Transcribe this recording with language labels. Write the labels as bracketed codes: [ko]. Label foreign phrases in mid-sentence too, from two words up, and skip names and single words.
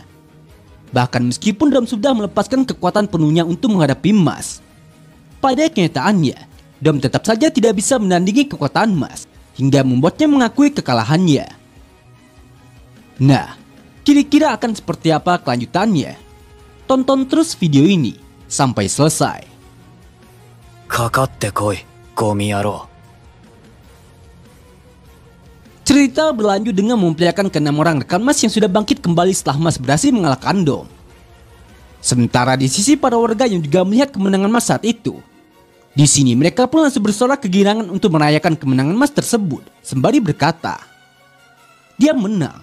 [id] Bahkan meskipun Dom sudah melepaskan kekuatan penuhnya untuk menghadapi Mas, pada kenyataannya Dom tetap saja tidak bisa menandingi kekuatan Mas hingga membuatnya mengakui kekalahannya. Nah, kira-kira akan seperti apa kelanjutannya? Tonton terus video ini sampai selesai. [ja] かかってこい、ゴミ野郎。 [id] Cerita berlanjut dengan memperlihatkan ke-6 orang rekan Mas yang sudah bangkit kembali setelah Mas berhasil mengalahkan Dom. Sementara di sisi para warga yang juga melihat kemenangan Mas saat itu, di sini mereka pun langsung bersorak kegirangan untuk merayakan kemenangan Mas tersebut, sembari berkata, dia menang.